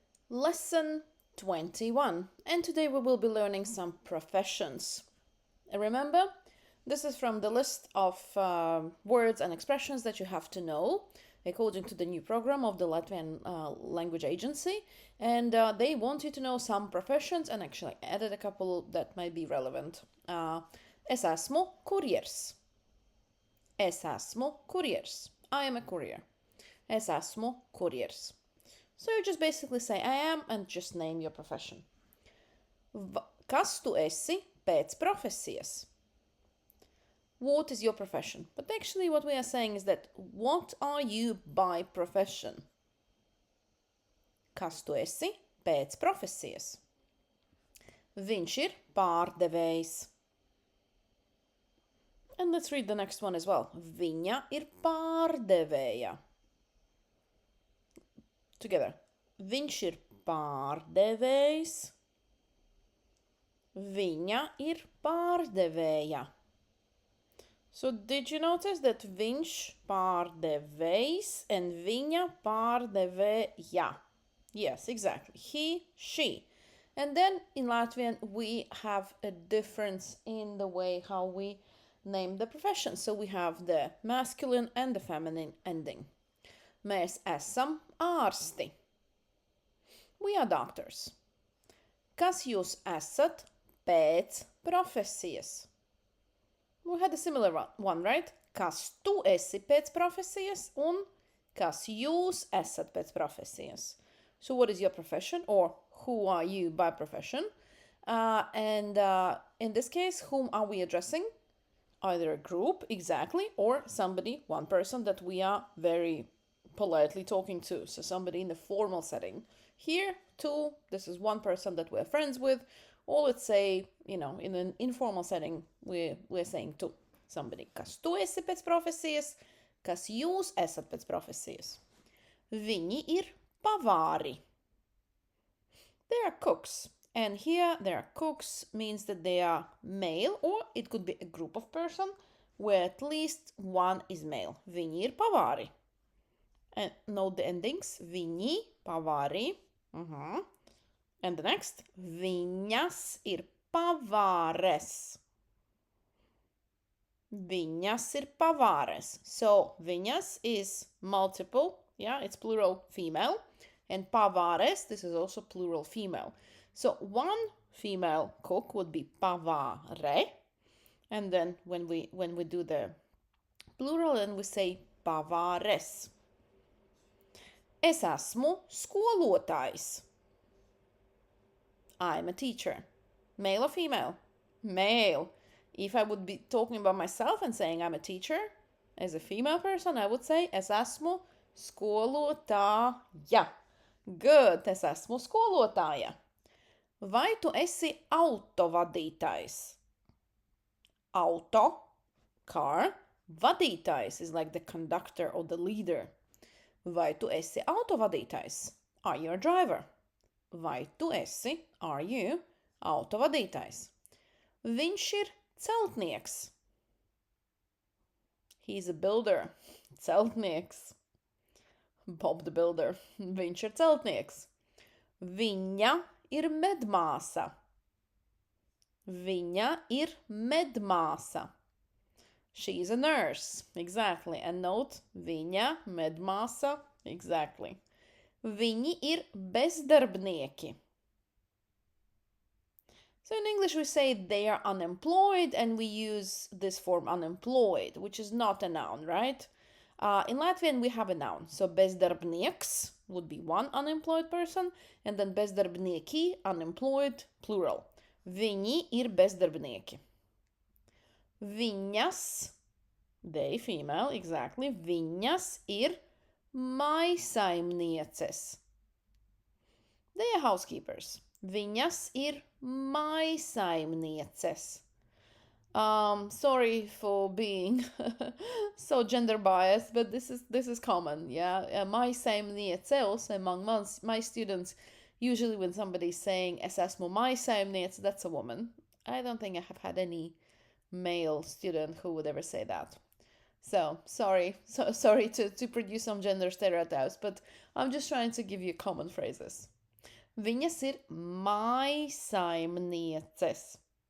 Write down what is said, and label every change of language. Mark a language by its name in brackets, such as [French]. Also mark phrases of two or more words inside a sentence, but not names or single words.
[English] Lesson 21, and today we will be learning some professions. Remember, this is from the list of words and expressions that you have to know according to the new program of the Latvian Language Agency, and they want you to know some professions, and actually added a couple that might be relevant. [Latvian] Es esmu kurjers. Es esmu kurjers. [English] I am a courier. [Latvian] Es esmu kurjers. [English] So you just basically say I am and just name your profession. [Latvian] Kas tu esi pēc profesijas? [English] What is your profession? But actually what we are saying is that what are you by profession? [Latvian] Kas tu esi pēc profesijas? Viņš ir pārdevējs. [English] And let's read the next one as well. [Latvian] Viņa ir pārdevēja. Together. Viņš ir pārdevējs. Viņa ir pārdevēja. [English] So did you notice that [Latvian] viņš pārdevējs [English] and [Latvian] viņa pārdevēja? [English] Yes, exactly. He, she. And then in Latvian we have a difference in the way how we name the profession. So we have the masculine and the feminine ending. [Latvian] Mēs esam ārsti. [English] We are doctors. [Latvian] Kas jūs esat pēc profesijas? [English] We had a similar one, right? [Latvian] Kas tu esi pēc profesijas un kas jūs esat pēc profesijas? [English] So what is your profession, or who are you by profession? And in this case, whom are we addressing? Either a group, exactly, or somebody, one person that we are very politely talking to. So somebody in the formal setting. Here, two, this is one person that we're friends with. Or let's say, in an informal setting, we're saying to somebody. [Latvian] Kas tu esi pēc profesijas? Kas jūs esat pēc profesijas? Viņi ir pavāri. [English] They are cooks. And here, they are cooks means that they are male, or it could be a group of person where at least one is male. [Latvian] Viņi ir pavāri. [English] And note the endings. [Latvian] Viņi, pavāri. [English] And the next. [Latvian] Viņas ir pavāres. Viņas ir pavāres. [English] So, viņas is multiple. Yeah, it's plural female. And pavāres, this is also plural female. So, one female cook would be pavāre. And then when we do the plural, then we say pavāres. [Latvian] Es esmu skolotājs. [English] I'm a teacher. Male or female? Male. If I would be talking about myself and saying I'm a teacher, as a female person, I would say [Latvian] es esmu skolotāja. Good. Es esmu skolotāja. Vai tu esi autovadītājs? [English] Auto, car. Vadītājs is like the conductor or the leader. [Latvian] Vai tu esi autovadītājs? [English] Are you a driver? [Latvian] Vai tu esi, [English] are you, [Latvian] autovadītājs? Viņš ir celtnieks. [English] He's a builder. Celtnieks. Bob the Builder. [Latvian] Viņš ir celtnieks. Viņa ir medmāsa. Viņa ir medmāsa. [English] She is a nurse. Exactly. And note, [Latvian] viņa, medmāsa. Exactly. Viņi ir bezdarbnieki. [English] So in English we say they are unemployed, and we use this form unemployed, which is not a noun, right? In Latvian we have a noun. So bezdarbnieks would be one unemployed person, and then bezdarbnieki, unemployed, plural. [Latvian] Viņi ir bezdarbnieki. Viņas, [English] they, female, exactly. [Latvian] Viņas ir maisaimnieces. [English] They are housekeepers. [Latvian] Viņas ir maisaimnieces. [English] Sorry for being so gender biased, but this is common, yeah. Maisaimnieces among my students. Usually when somebody's saying [Latvian] es esmu maisaimniece, [English] that's a woman. I don't think I have had any male student who would ever say that. So sorry to produce some gender stereotypes, but I'm just trying to give you common phrases. [Latvian] Viņas ir mājsaimnieces.